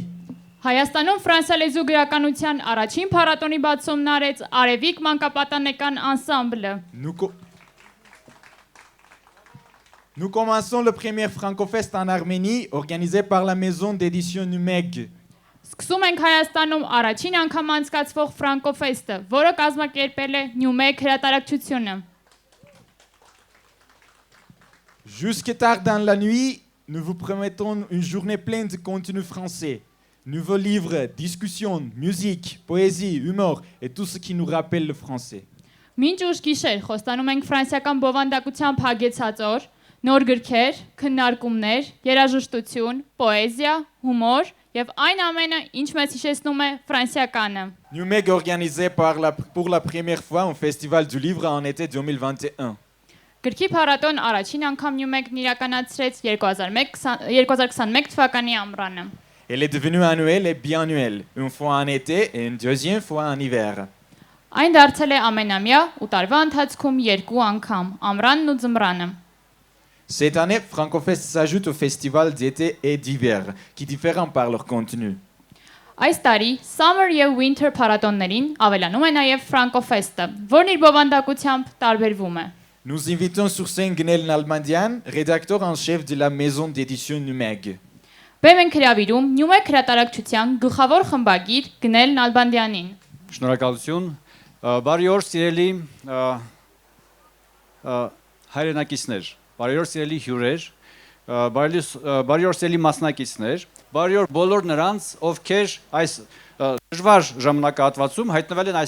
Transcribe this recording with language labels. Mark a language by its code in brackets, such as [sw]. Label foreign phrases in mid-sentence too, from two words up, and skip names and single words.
[hy] Հայաստանում ֆրանսիալեզու գրականության առաջին փառատոնի բացումն արեց Արևիկ մանկապատանեկան անսամբլը։ [fr] Nous commençons le premier FrancoFest en Arménie, organisé par la maison d'édition Numeg. [hy] Սկսում ենք Հայաստանում առաջին անգամ անցկացվող FrancoFest-ը, որը կազմակերպել է Numeg հրատարակչությունը։ [fr] Jusque tard dans la nuit, nous vous promettons une journée pleine de contenu français. Nouveaux livres, discussions, musique, poésie, humour et tout ce qui nous rappelle le français. [hy] Մինչ ուշ գիշեր խոստանում ենք ֆրանսիական բովանդակությամբ հագեցած օր, նոր գրքեր, քննարկումներ, երաժշտություն, պոեզիա, հումոր եւ այն ամենը, ինչ մեզ հիշեցնում է ֆրանսիականը։ [fr] Numeg organisé pour la première fois un festival du livre en été 2021. [hy] Գրքի փառատոն առաջին անգամ Numeg-ն իրականացրեց 2021 թվականի ամռանը։ [fr] Elle est devenue annuelle et biannuelle, une fois en été et une deuxième fois en hiver. [hy] Այն դարձել է ամենամյա ու տարվա ընթացքում երկու անգամ, ամռանն ու ձմռանը։ [fr] Cette année, FrancoFest s'ajoute au festival d'été et d'hiver, qui diffèrent par leur contenu. [hy] Այս տարի Summer եւ Winter փառատոններին ավելանում է նաեւ Francofest-ը, որն իր բովանդակությամբ տարբերվում է։ [fr] Nous invitons sur scène Gnel Nalbandian, rédacteur en chef de la maison d'édition Numeg. [hy] Բեմ ենք հրավիրում Նյումեկ հրատարակչության գլխավոր խմբագիր Գնել Նալբանդյանին։ Շնորհակալություն։ Բարի օր սիրելի հայրենակիցներ, բարի օր սիրելի հյուրեր, բարի օր սիրելի մասնակիցներ, բարի օր բոլոր նրանց, ովքեր այս դժվար ժամանակահատվածում հայտնվել են